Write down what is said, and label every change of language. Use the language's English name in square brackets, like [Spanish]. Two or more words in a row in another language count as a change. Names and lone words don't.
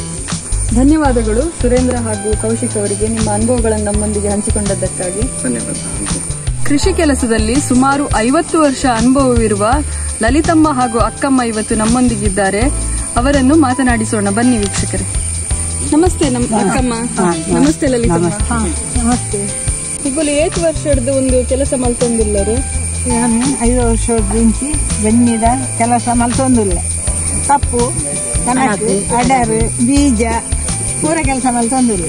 [Kannada] ಧನ್ಯವಾದಗಳು ಸುರೇಂದ್ರ ಹಾಗೂ ಕೌಶಿಕ್ ಅವರಿಗೆ ನಿಮ್ಮ ಅನುಭವಗಳನ್ನು ನಮ್ಮೊಂದಿಗೆ ಹಂಚಿಕೊಂಡದ್ದಕ್ಕಾಗಿ. ಧನ್ಯವಾದ. ಕೃಷಿ ಕೆಲಸದಲ್ಲಿ ಸುಮಾರು 50 ವರ್ಷ ಅನುಭವವಿರುವ ಲಲಿತಮ್ಮ ಹಾಗೂ ಅಕ್ಕಮ್ಮ ಇವತ್ತು ನಮ್ಮೊಂದಿಗಿದ್ದಾರೆ. ಅವರನ್ನು ಮಾತನಾಡಿಸೋಣ ಬನ್ನಿ ವೀಕ್ಷಕರೇ. ನಮಸ್ತೆ ಅಕ್ಕಮ್ಮ. ನಮಸ್ತೆ ಲಲಿತಮ್ಮ. ನಮಸ್ತೆ. [Tulu] ಈಗ ಏತ್ ವರ್ಷದ ಒಂದು ಕೆಲಸ ಮಲ್ತೊಂದಿಲ್ಲರು? ನಾನು 5 ವರ್ಷದಿಂಚಿ ಬೆಣ್ಣಿದ ಕೆಲಸ ಮಲ್ತೊಂದಿಲ್ಲ. ಕಪ್ಪು, ಕನಕು, ಅಡರು, ಬೀಜ ಪೂರ ಕೆಲಸ ಮಲ್ತೊಂದಿಲ್ಲ.